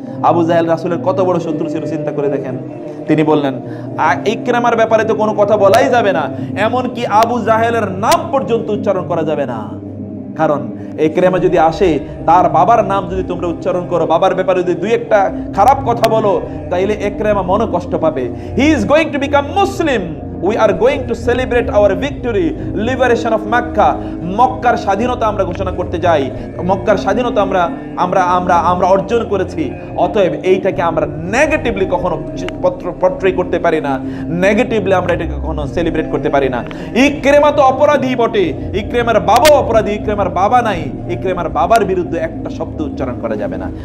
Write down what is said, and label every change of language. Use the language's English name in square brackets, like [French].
[Bangla] Abu Jahl রাসূলের কত বড় শত্রু ছিল চিন্তা করে দেখেন। তিনি বললেন, ইকরামার ব্যাপারে তো কোনো কথা বলাই যাবে না, এমন কি আবু জাহলের নাম পর্যন্ত উচ্চারণ করা যাবে না, কারণ ইকরামা যদি আসে, তার বাবার নাম যদি তোমরা উচ্চারণ করো, বাবার ব্যাপারে যদি দুই একটা খারাপ কথা বলো, তাইলে ইকরামা মনে কষ্ট পাবে। [English] He is going to become Muslim, we are going to celebrate our victory, liberation of Makkah. [Bangla] মক্কার স্বাধীনতা আমরা ঘোষণা করতে যাই, মক্কার স্বাধীনতা আমরা অর্জন করেছি। অতএব এইটাকে আমরা নেগেটিভলি কখনো পট্রে করতে পারি না, নেগেটিভলি আমরা এটাকে কখনো সেলিব্রেট করতে পারি না। ইকরামা তো অপরাধী বটে, ইকরামার বাবাও অপরাধী, ইকরামার বাবা নাই, ইকরামার বাবার বিরুদ্ধে একটা শব্দ উচ্চারণ করা যাবে না।